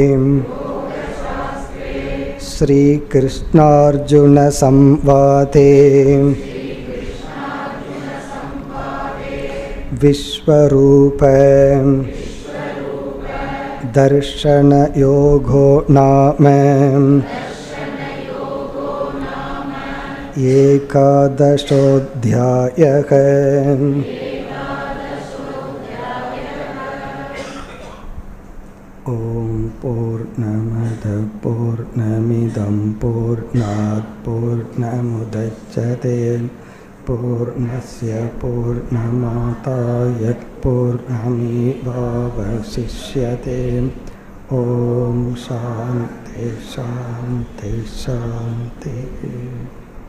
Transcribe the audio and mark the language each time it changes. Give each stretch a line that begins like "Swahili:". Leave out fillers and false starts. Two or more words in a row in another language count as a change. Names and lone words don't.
Sanskrit: श्री कृष्णार्जुन संवादे विश्वरूप दर्शन योगो नाम ஏகாதசோऽध्यायः. ॐ पूर्णमद पूर्णमिदं पूर्णात् पूर्णमुदच्यते पूर्णस्य पूर्णमादाय पूर्णमेवावशिष्यते. ॐ शान्ति शान्ति शान्ति.